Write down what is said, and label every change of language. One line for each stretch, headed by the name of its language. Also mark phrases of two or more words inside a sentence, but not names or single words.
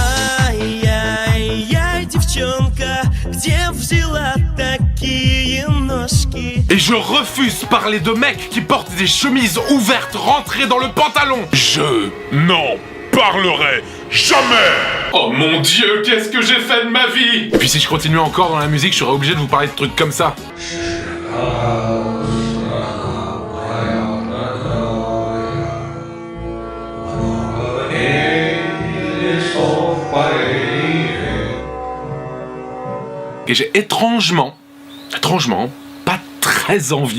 Russian: Ай-яй-яй, девчонка, где взяла такие ноги?
French: Et je refuse parler de mecs qui portent des chemises ouvertes rentrées dans le pantalon. Je n'en parlerai jamais. Oh mon Dieu, qu'est-ce que j'ai fait de ma vie? Et puis si je continuais encore dans la musique, je serais obligé de vous parler de trucs comme ça. Et j'ai étrangement, pas très envie.